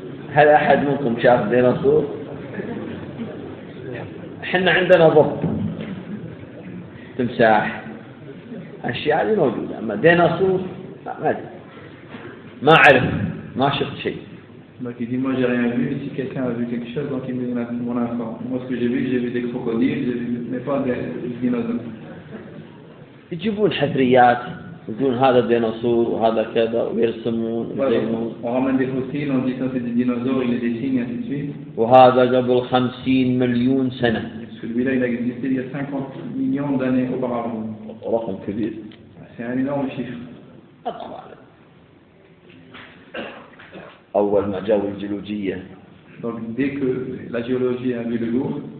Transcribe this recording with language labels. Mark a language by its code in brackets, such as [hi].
[ar] هل احد منكم شاف ديناصور؟ احنا عندنا ضب تمساح أشياء اللي موجودة أما ديناصور ما أدري ما أعرف ما شفت شيء. [fr] Donc il dit moi j'ai rien vu mais si quelqu'un a vu quelque chose donc il me donne mon enfant. Moi ce que j'ai vu des crocodiles, j'ai vu mais pas des dinosaures. [ar] يجيبون حفريات يقولون هذا ديناصور وهذا كذا ويرسمون ويزينون. [fr] On ramène des fossiles, on dit ça c'est des dinosaures, ils les dessinent ainsi de suite. [ar] وهذا قبل 50 مليون سنة. [fr] Celui-là il a existé il y a 50 millions d'années auparavant. [ar] رقم كبير. [fr] C'est un énorme chiffre. [ar] أول ما جاءوا الجيولوجية. [fr] Donc dès que la géologie a vu le jour.